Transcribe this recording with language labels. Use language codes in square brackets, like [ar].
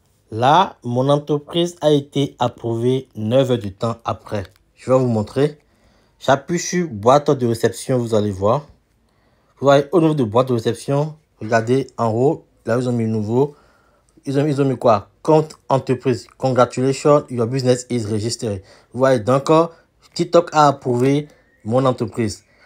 [fr] Là, mon entreprise a été approuvée 9 heures de temps après. Je vais vous montrer. J'appuie sur boîte de réception, vous allez voir. Vous voyez, au niveau de boîte de réception, regardez en haut, là ils ont mis nouveau. Ils ont mis quoi? Compte entreprise. [en] Congratulations, your business is registered. [fr] Vous voyez, donc, TikTok a approuvé mon entreprise.